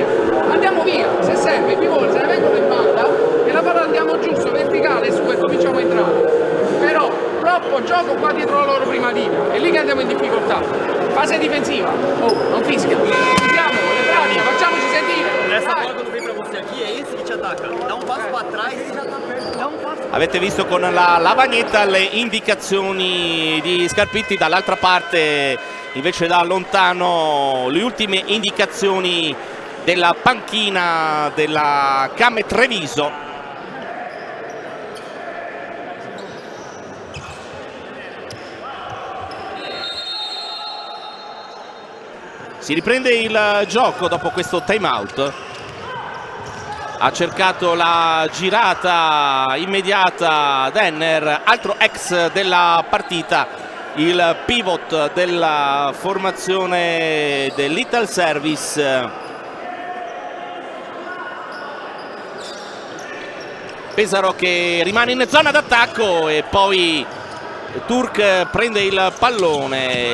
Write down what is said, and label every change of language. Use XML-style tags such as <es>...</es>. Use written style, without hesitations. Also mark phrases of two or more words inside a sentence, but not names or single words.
<it>Andiamo via, se serve, più volte se ne vengono in banda e la palla andiamo giusto, verticale, su e cominciamo a entrare. Però troppo gioco qua dietro la loro prima linea, è lì che andiamo in difficoltà. Fase difensiva, non fischia, andiamo, le braccia, facciamoci sentire.</it> <pt>Nessa bola quando vem pra você aqui, é esse que te ataca. Dá um passo pra trás, dá um passo.</pt> <it>Avete visto con la lavagnetta le indicazioni di Scarpitti, dall'altra parte invece da lontano le ultime indicazioni della panchina della Came Treviso. Si riprende il gioco dopo questo time out. Ha cercato la girata immediata Denner, altro ex della partita, il pivot della formazione dell'Ital Service. Pesaro che rimane in zona d'attacco e poi Turk prende il pallone.</it>